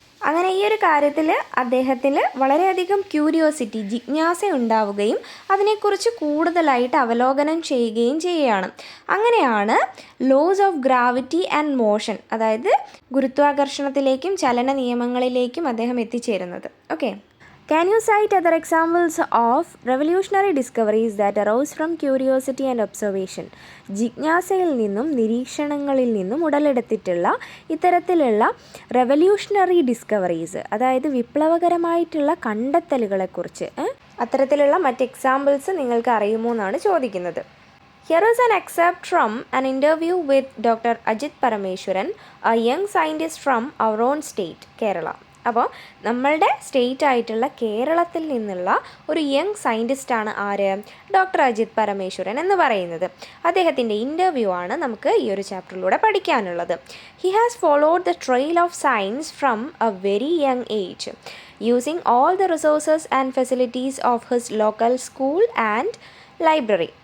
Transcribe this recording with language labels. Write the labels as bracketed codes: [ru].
[ml] അങ്ങനെ ഈ ഒരു കാര്യത്തിൽ അദ്ദേഹത്തിന് വളരെയധികം ക്യൂരിയോസിറ്റി, ജിജ്ഞാസ ഉണ്ടാവുകയും അതിനെക്കുറിച്ച് കൂടുതലായിട്ട് അവലോകനം ചെയ്യുകയും ചെയ്യുകയാണ്. അങ്ങനെയാണ് loss of gravity and motion, അതായത് ഗുരുത്വാകർഷണത്തിലേക്കും ചലന നിയമങ്ങളിലേക്കും അദ്ദേഹം എത്തിച്ചേരുന്നത്. [en] Okay, Can you cite other examples of revolutionary discoveries that arose from curiosity and observation? [ml] ജിജ്ഞാസയിൽ നിന്നും നിരീക്ഷണങ്ങളിൽ നിന്നും ഉടലെടുത്തിട്ടുള്ള ഇത്തരത്തിലുള്ള റെവല്യൂഷണറി ഡിസ്കവറീസ്, അതായത് വിപ്ലവകരമായിട്ടുള്ള കണ്ടെത്തലുകളെക്കുറിച്ച് അത്തരത്തിലുള്ള മറ്റ് എക്സാമ്പിൾസ് നിങ്ങൾക്ക് അറിയുമോ എന്നാണ് ചോദിക്കുന്നത്. [en] Here is an excerpt from an interview with Dr. Ajit Parameswaran, a young scientist from our own state, Kerala. [ml] അപ്പോൾ നമ്മളുടെ സ്റ്റേറ്റ് ആയിട്ടുള്ള കേരളത്തിൽ നിന്നുള്ള ഒരു യങ് സയൻറ്റിസ്റ്റാണ് ആര്? ഡോക്ടർ അജിത് പരമേശ്വരൻ എന്ന് പറയുന്നത്. അദ്ദേഹത്തിൻ്റെ ഇൻ്റർവ്യൂ ആണ് നമുക്ക് ഈ ഒരു ചാപ്റ്ററിലൂടെ പഠിക്കാനുള്ളത്. [en] He has followed the trail of science from a very young age using all the resources and facilities of his local school and library.